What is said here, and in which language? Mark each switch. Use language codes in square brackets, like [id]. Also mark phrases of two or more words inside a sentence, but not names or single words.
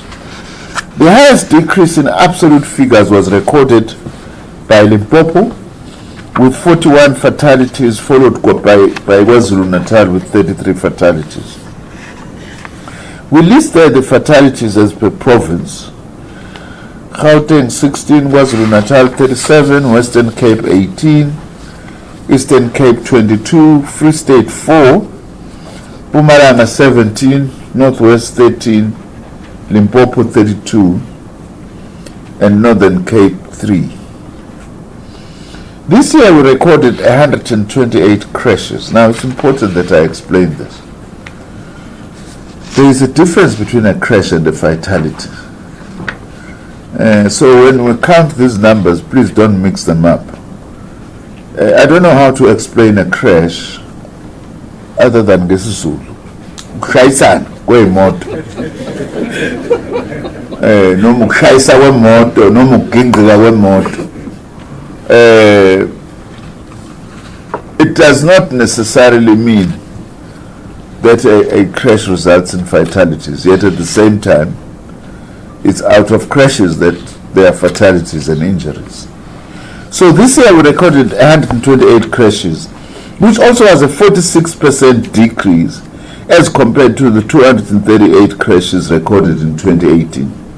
[en] The highest decrease in absolute figures was recorded by Limpopo with 41 fatalities, followed by KwaZulu-Natal with 33 fatalities. We list there the fatalities as per province. Gauteng 16, KwaZulu-Natal 37, Western Cape 18, Eastern Cape 22, Free State 4, Mpumalanga 17, Northwest 13, Limpopo 32, and Northern Cape 3. This year we recorded 128 crashes. Now it's important that I explain this. There is a difference between a crash and a fatality. So when we count these numbers, please don't mix them up. I don't know how to explain a crash other than ngesizulu. [zu] Ukushayisana kwemoto. Noma ukushayisa kwemoto, noma ukugingqika kwemoto. [en] It does not necessarily mean that a crash results in fatalities, yet at the same time it's out of crashes that there are fatalities and injuries. So this year we recorded 128 crashes, which also has a 46% decrease as compared to the 238 crashes recorded in 2018.